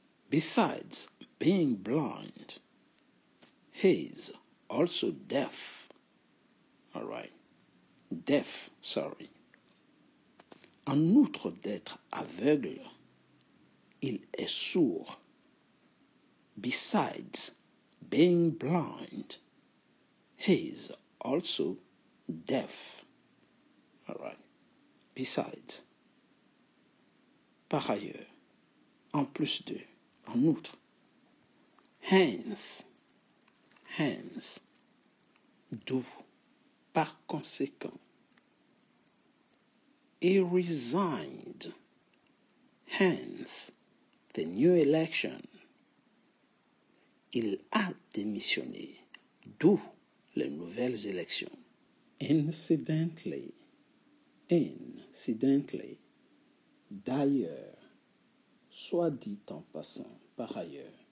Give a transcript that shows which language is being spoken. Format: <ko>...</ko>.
<en>Besides being blind, he's also deaf. All right. Deaf, sorry.</en> <fr>En outre d'être aveugle, il est sourd.</fr> <en>Besides being blind, he's also deaf. All right. Besides.</en> <fr>Par ailleurs, en plus de, en outre. Hence, d'où, par conséquent.</fr> <en>He resigned, hence the new election.</en> <fr>Il a démissionné, d'où les nouvelles élections. Incidentally, d'ailleurs, soit dit en passant, par ailleurs.</fr>